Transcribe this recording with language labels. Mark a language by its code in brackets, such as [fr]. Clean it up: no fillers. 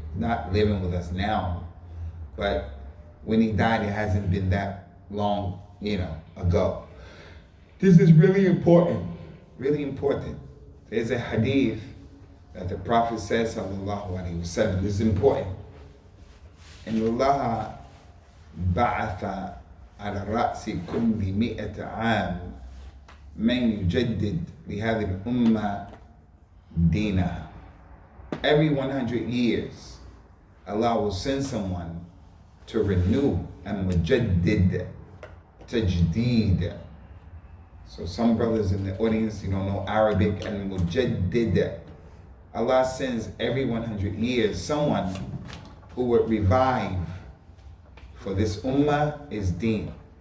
[en] Not living with us now, but when he died, it hasn't been that long, ago. This is really important really important. There's a hadith that the Prophet says, sallallahu alaihi wasallam, this is important. [ar] إن الله بعث على رأس كل 100 عام من يجدد لهذه الأمة دينها. [en] Every 100 years, Allah will send someone to renew, and Mujaddid, Tajdid. So some brothers in the audience, you don't know Arabic, and Mujaddid. Allah sends every 100 years someone who would revive for this ummah is deen.